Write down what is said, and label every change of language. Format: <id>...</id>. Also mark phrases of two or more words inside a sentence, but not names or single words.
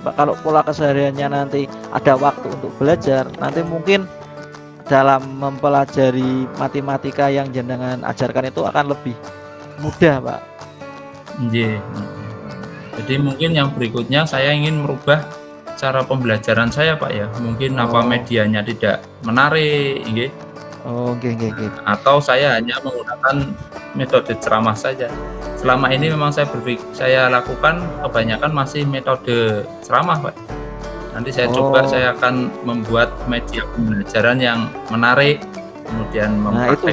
<id>Kalau pola kesehariannya nanti ada waktu untuk belajar, nanti mungkin dalam mempelajari matematika yang jenengan ajarkan itu akan lebih mudah, Pak. Nggih. Jadi mungkin yang berikutnya saya ingin merubah cara pembelajaran saya, Pak, ya. Mungkin apa Oh. medianya tidak menarik, nggih. Oh, nggih. Atau saya hanya menggunakan metode ceramah saja. Selama ini memang saya lakukan kebanyakan masih metode ceramah, Pak. Nanti saya coba, Oh. saya akan membuat media pembelajaran yang menarik, kemudian Nah, itu</id>